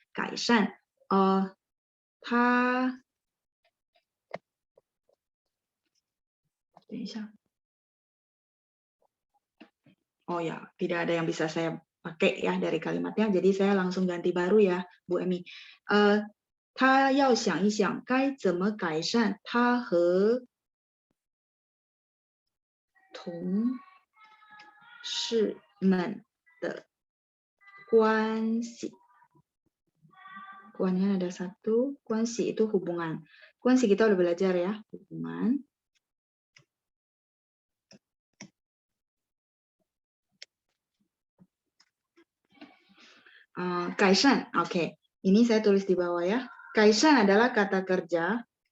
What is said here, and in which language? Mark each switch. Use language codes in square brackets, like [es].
[zh] 改善.他 等一下. [id] Oh ya, tidak ada yang bisa saya pakai ya dari kalimatnya, jadi saya langsung ganti baru ya, Bu Emi. [zh] 他要想一想该怎么改善他和同事们的关系. [id] Kuannya ada satu, 关系 itu hubungan. 关系 kita udah belajar ya, hubungan. Kaisan, oke. Ini saya tulis di bawah ya. Kaisan adalah kata kerja.